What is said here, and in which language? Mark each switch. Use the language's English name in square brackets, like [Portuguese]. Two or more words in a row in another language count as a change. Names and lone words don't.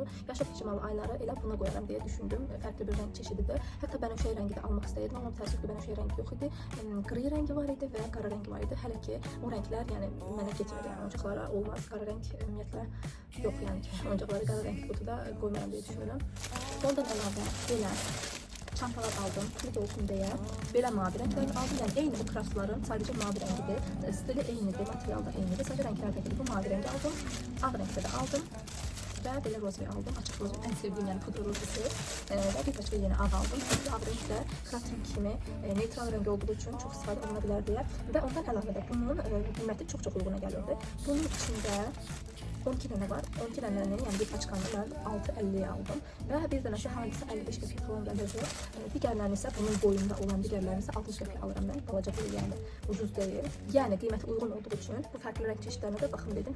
[Azerbaijani] Yaşıl pijamalı ayları elə buna qoyaram [Turkish] diye düşündüm. [Azerbaijani] Fərqli bir renk çeşididir. Hətta bənövşəyi rəngi də almaq istəyirdim, amma təəssüf ki, bənövşəyi rəngi yox idi. Gri rəngi var idi və qara rəngi var idi. Hələ ki, [Turkish] o renkler [Azerbaijani] yəni mənə getmədi. Yəni oyuncaqlara olmaz. Qara rəng ümumiyyətlə yox, yəni ki, oyuncaqları qara rəng qutuda qoymaram diye düşünürəm. Ondan əlavə belə çantalar aldım, kilit olsun diye. [Turkish] Belə mavi renkler aldım. Yani eyni bu kraftların sadece mavi rengidir. Stili eynidir, material da eynidir. Sadece renkler farklıdır. Bu mavi rengi aldım. Ağ renkte de aldım. Ve böyle rozve aldım. Açık rozve. En sevdiğim yani pudra rozvesi. Ve bir paçka yeni ağ aldım. Çünkü ağ renkler kraft renk kimi neutral rengi olduğu için çok istifadə olunabilir diye. [Azerbaijani] Ve ondan əlavə də bunun qiyməti çox uyguna gəlirdi. [Turkish] Bunun içinde [Azerbaijani] 12 dənə var. 12 dənənin yəni bir paçkanı mən 6.50'ye aldım. Və bir dənəsi hardasa 55 qəpik falan gəlirdi. Digərlərini isə bunun boyunda olan digərlərini isə 60 qəpik alıram mən. Balaca boyu yəni ucuz deyil. Yəni qiyməti uyğun olduğu üçün bu fərqli rəng çeşidlərinə də baxım dedim.